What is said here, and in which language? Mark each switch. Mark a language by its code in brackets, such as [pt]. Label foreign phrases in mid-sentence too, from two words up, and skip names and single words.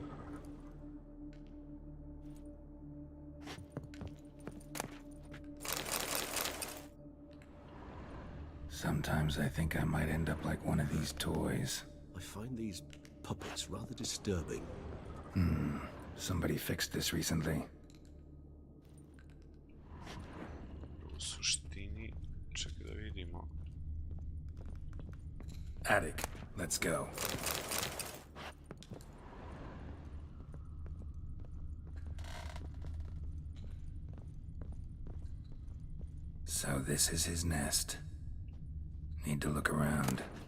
[en] Sometimes I think I might end up like one of these toys. I find these puppets rather disturbing. Somebody fixed this recently. [hr] U suštini, čekaj da vidimo. [en] Attic, let's go. So this is his nest. Need to look around.